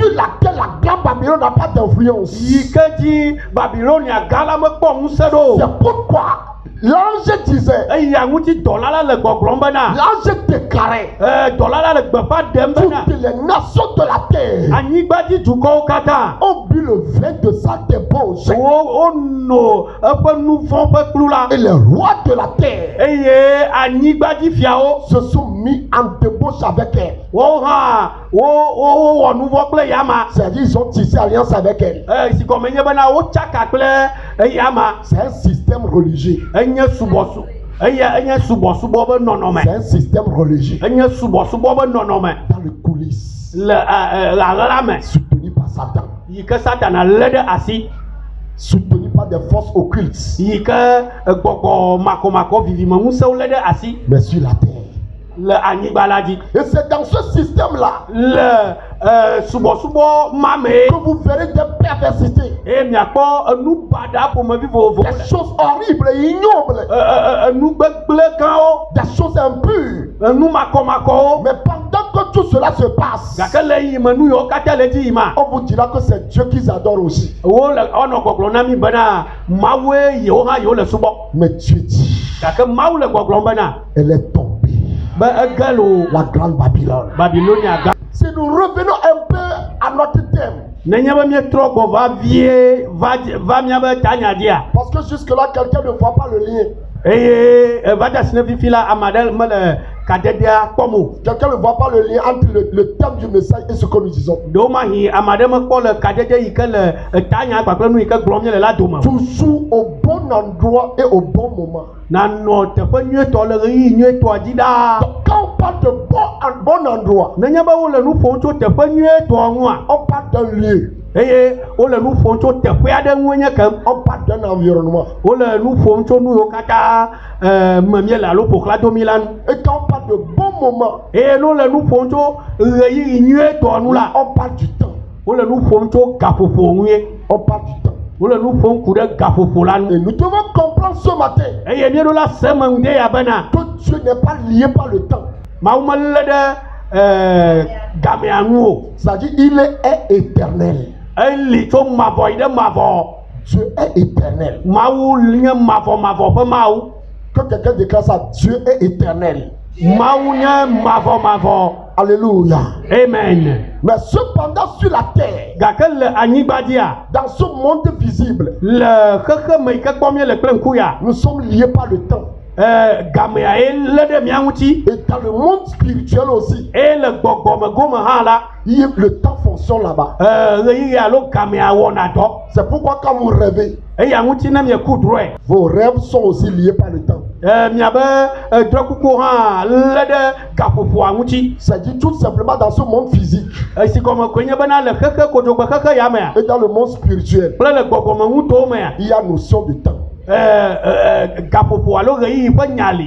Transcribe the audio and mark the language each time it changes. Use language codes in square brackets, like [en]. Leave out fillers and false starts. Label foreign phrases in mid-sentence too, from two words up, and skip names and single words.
[fr] sur [ee] dzi [fr] laquelle la grande Babylone n'a pas d'influence. [ee] yi ke dzi Babilonia gã la mekpɔ ŋusẽ ɖo o [fr] C'est pourquoi l'ange disait, [ee] eya ŋuti dɔla la le gbɔgblɔm bena [fr] l'ange déclarait, [ee] dɔla la le gbeƒã ɖem bena [fr] toutes les nations de la terre [ee] anyigbadzi dukɔwo katã [fr] ont bu le vin de sa débauche. [ee] wono eƒe nu vɔ̃ ƒe kplu la [fr] Et les rois de la terre [ee] eye anyigba dzi fiawo [fr] se sont mis en débauche avec elle. [ee] wo hã wo wɔ nu vɔ kple yama [fr] C'est-à-dire ils ont tissé alliance avec elle. [ee] si gɔme nye bena wo tsaka kple yama [fr] C'est un système religieux. [ee] enye subɔsu enye subɔsubɔ be nɔnɔme [fr] C'est un système religieux. [ee] enye subɔsubɔ be nɔnɔme [fr] Dans les coulisses. [ee] le aɣla me [fr] Soutenu par Satan. [ee] yi ke satana lé ɖe asi [fr] Soutenu par des forces occultes. [ee] yi ke gbɔgbɔ makomako vivime ŋusẽwo lé ɖe asi [fr] Mais sur la terre. [ee] le anyigba la dzi [fr] Et c'est dans ce système-là [ee] le subɔsubɔ ma me [fr] que vous verrez des perversités. [ee] eye miakpɔ enu baɖa ƒomevi vovovowo [fr] Des choses horribles et ignobles. [ee] enu gbegblẽ gãwo [fr] Des choses impures. [ee] enu makɔmakɔwo [fr] Mais pendant que tout cela se passe, [ee] gake le yime nu yiwo katã le edzi yima [fr] on vous dira que c'est Dieu qu'ils adorent aussi. [ee] wonɔ gbɔgblɔm na mi bena mawue yiwo hã yiwo le subɔ [fr] Mais Dieu dit, [ee] gake mawu le gbɔgblɔm bena [fr] elle est tombée. [ee] be ege lo [fr] La grande Babylone. [ee] babilonia gã [fr] Si nous revenons un peu à notre thème, [ee] nenye be míetrɔ gbɔ va vie va míabe tanya dzia [fr] parce que jusque-là, quelqu'un ne voit pas le lien. [ee] eye va de asi ne fifi la ame aɖe mele kadedea kpɔm o [fr] Quelqu'un ne voit pas le lien entre le thème du message et ce que nous disons. [ee] ɖewo mahi ame aɖe mekpɔ le kadede yi ke le tanya kpakple nu yi ke gblɔm míele la dome o. [fr] Toujours au bon endroit et au bon moment. [ee] nanɔ teƒe nyuietɔ le ɣeyiɣi nyuietɔa dzi ɖaa [fr] Donc, quand on parle de bon endroit, [ee] nenye be wole nu ƒom tso teƒe nyuietɔa ŋua [fr] on parle d'un lieu, [ee] eye wole nu ƒom tso teƒe aɖe ŋue nye kem [fr] on parle d'un environnement. [ee] wole nu ƒom tso nu yiwo katã me míele alo ƒoxla domi la nu [fr] Et quand on parle de bon moment, [ee] eye ne wole nu ƒom tso ɣeyiɣi nyuietɔa nu la [fr] on parle du temps. [ee] wole nu ƒom tso gaƒoƒo ŋue [fr] On parle du temps. [ee] wole nu ƒom ku ɖe gaƒoƒo la nu [fr] Et nous devons comprendre ce matin [ee] eye míeɖo la seme ŋu ɖe ya bena [fr] que Dieu n'est pas lié par le temps. [ee] mawu melé ɖe gamea ŋu o [fr] C'est-à-dire il est éternel. [ee] eli tso mavɔ yi ɖe mavɔ [fr] Dieu est éternel. [ee] mawu nye mavɔ ƒe mawu [fr] Que quelqu'un déclare ça, Dieu est éternel. [ee] mawu nye mavɔ [fr] Alléluia. [ee] amen [fr] Mais cependant sur la terre, [ee] gake le anyigba dzia [fr] dans ce monde visible, [ee] le xexeme yi ke kpɔm míele kple ŋku ya [fr] nous sommes liés par le temps. [ee] gamea ye lé ɖe mía ŋuti [fr] Et dans le monde spirituel aussi, [ee] eye le gbɔgbɔme gome hã la [fr] le temps fonctionne là-bas. [ee] ɣeyiɣi alo gamea wɔna dɔ [fr] C'est pourquoi quand vous rêvez, [ee] eya ŋuti ne mieku drɔe [fr] vos rêves sont aussi liés par le temps. [ee] miabe drɔkukuwo hã lé ɖe gaƒoƒoa ŋuti [fr] C'est-à-dire tout simplement dans ce monde physique [ee] esi gɔme koe nye bena le xexe kodzogbe xexe ya mea [fr] et dans le monde spirituel, [ee] kple le gbɔgbɔme ŋutowo mea [fr] il y a notion de temps. [ee] gaƒoƒo alo ɣeyiɣi ƒe nya li